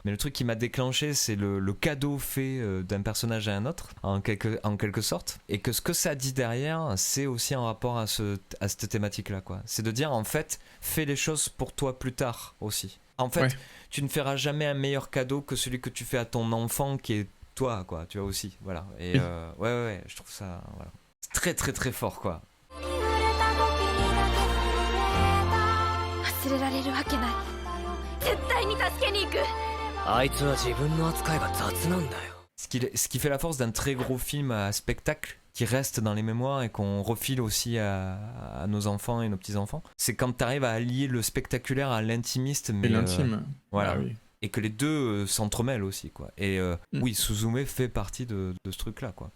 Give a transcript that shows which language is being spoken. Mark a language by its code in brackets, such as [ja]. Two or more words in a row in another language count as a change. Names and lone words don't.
[fr] Mais le truc qui m'a déclenché, c'est le cadeau fait d'un personnage à un autre, en quelque sorte, et que ce que ça dit derrière, c'est aussi en rapport à cette thématique-là, quoi. C'est de dire, en fait, fais les choses pour toi plus tard aussi. En fait, Ouais. tu ne feras jamais un meilleur cadeau que celui que tu fais à ton enfant qui est toi, quoi, tu vois aussi, voilà. Et Oui. ouais, je trouve ça, voilà. C'est très très très fort, quoi. [ja] 忘れられるわけない絶対に助けに行くあいつは自分の扱いが雑なんだよ。 [fr] Ce qui fait la force d'un très gros film à spectacle qui reste dans les mémoires et qu'on refile aussi à nos enfants et nos petits-enfants, c'est quand tu arrives à allier le spectaculaire à l'intimiste, mais Et l'intime. voilà. Ah oui. Et que les deux s'entremêlent aussi, quoi. Et oui, Suzume fait partie de ce truc-là, quoi.